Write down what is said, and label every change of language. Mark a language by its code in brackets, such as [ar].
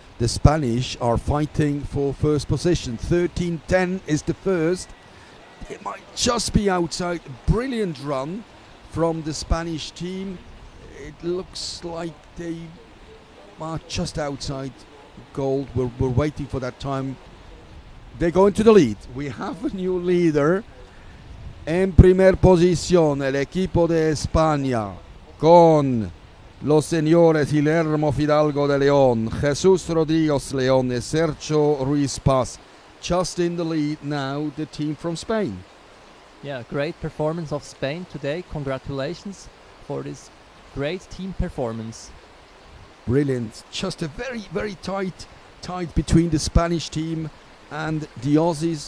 [en] The Spanish are fighting for first position. 13-10 is the first. It might just be outside. Brilliant run from the Spanish team. It looks like they are just outside gold. We're waiting for that time. They go into the lead. We have a new leader. [es] En primer posición, el equipo de España con los señores Guillermo Fidalgo de León, Jesús Rodríguez León, and Sergio Ruiz Paz. [en] Just in the lead now, the team from Spain. Yeah, great performance of Spain today. Congratulations for this great team performance. Brilliant. Just a very, very tight between the Spanish team and the Aussies.